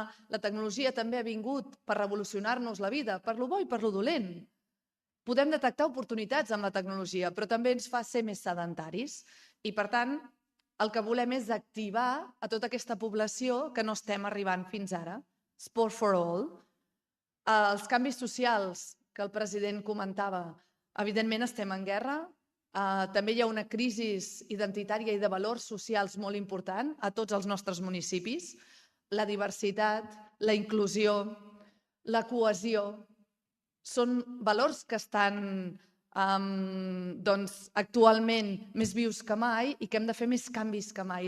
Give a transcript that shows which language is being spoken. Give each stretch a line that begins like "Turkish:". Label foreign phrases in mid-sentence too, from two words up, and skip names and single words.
Catalan: La tecnologia també ha vingut per revolucionar-nos la vida, per lo bo i per lo dolent. Podem detectar oportunitats amb la tecnologia, però també ens fa ser més sedentaris. I, per tant, el que volem és activar a tota aquesta població que no estem arribant fins ara.
English: Sport for all. Els canvis socials que el president comentava, evidentment estem en guerra. També hi ha una crisi identitària i de valors socials molt important a tots els nostres municipis. La diversitat, la inclusió, la cohesió, són valors que estan actualment més vius que mai i que hem de fer més canvis que mai.